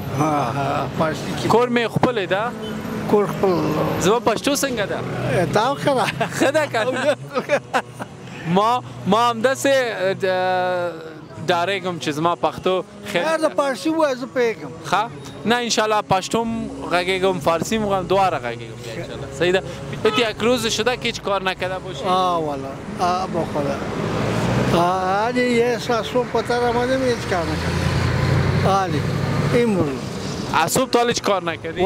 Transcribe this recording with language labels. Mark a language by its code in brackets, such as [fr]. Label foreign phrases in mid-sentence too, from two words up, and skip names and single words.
[ps] پارسي کې کور می خپل ده؟ کور خپل. زما پښتو څنګه ده؟ تا ښه ده. ښه ده که ما همداسې ډارېږم چې زما پښتو خیر د پارسي ووایه زه پوهېږم. ښه نه [ar] انشالله [ps] پشتو هم غږېږم، فارسی هم دواره غږېږم [ar] انشالله. [ps] صحیح ده. [fa] یک روز شده که هیچ کار نکرده باشی؟ والا با خدا حالی یه ساعت صبح پتر آمدم هیچ کار نکردم حالی امروز. از صبح تا حالا هیچ کار نکردی؟